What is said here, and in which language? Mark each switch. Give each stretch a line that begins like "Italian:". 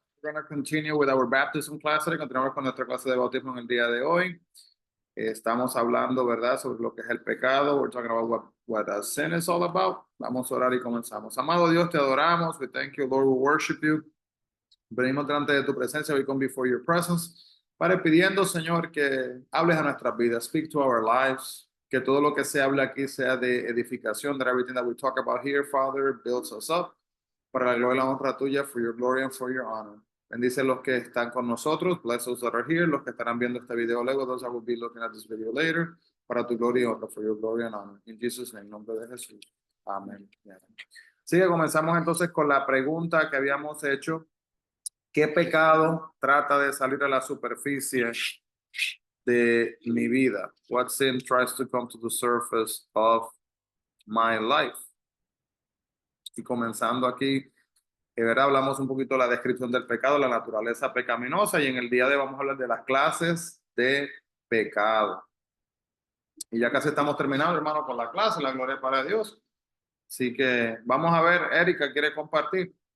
English: We're going to continue with our baptism class.
Spanish: Continuamos con nuestra clase de bautismo en el día de hoy. Estamos hablando, ¿verdad?, sobre lo que es el pecado.
English: We're talking about what sin is all about.
Spanish: Vamos a orar y comenzamos. Amado Dios, te adoramos.
English: We thank you, Lord. We worship you.
Spanish: Venimos delante de tu presencia.
English: We come before your presence.
Spanish: Padre, pidiendo, Señor, que hables a nuestras vidas.
English: Speak to our lives.
Spanish: Que todo lo que se hable aquí sea de edificación.
English: That everything that we talk about here, Father, builds us up.
Spanish: Para la gloria y la honra tuya,
English: for your glory and for your honor.
Spanish: Bendice los que están con nosotros,
English: bless those that are here,
Spanish: los que estarán viendo este video luego,
English: those that will be looking at this video later,
Spanish: para tu gloria y honra,
English: for your glory and honor. In Jesus' name,
Spanish: en nombre de Jesús. Amén. Así que comenzamos entonces con la pregunta que habíamos hecho. ¿Qué pecado trata de salir a la superficie de mi vida?
English: What sin tries to come to the surface of my life?
Spanish: Y comenzando aquí, ¿verdad? Hablamos un poquito de la descripción del pecado, la naturaleza pecaminosa, y en el día de hoy vamos a hablar de las clases de pecado. Y ya casi estamos terminando, hermano, con la clase, la gloria para Dios. Así que vamos a ver, Erika, ¿quiere compartir?